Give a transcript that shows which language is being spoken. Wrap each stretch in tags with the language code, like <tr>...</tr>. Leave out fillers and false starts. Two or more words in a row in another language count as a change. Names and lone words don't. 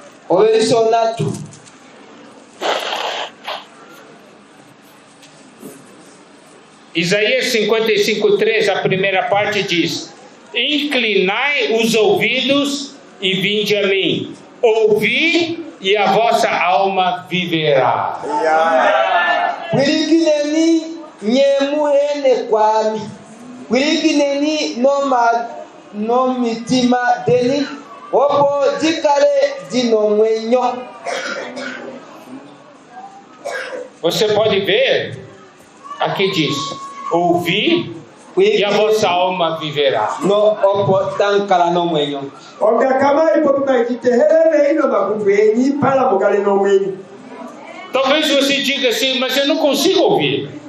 <pt>Isaías 55, 3, a primeira parte diz: inclinai os ouvidos e vinde a mim. Ouvi e a vossa alma viverá.</pt> <cjk>Wilikineni nyemuhene kwami. Wilikineni no mitima deni. Opo dikale dino mwenyo.</cjk> <pt>Você pode ver, aqui diz, ouvi e a vossa alma viverá.</pt> <cjk>No opo tankala no mwenyo.</cjk> <pt>Talvez você diga assim, mas eu não consigo ouvir.</pt>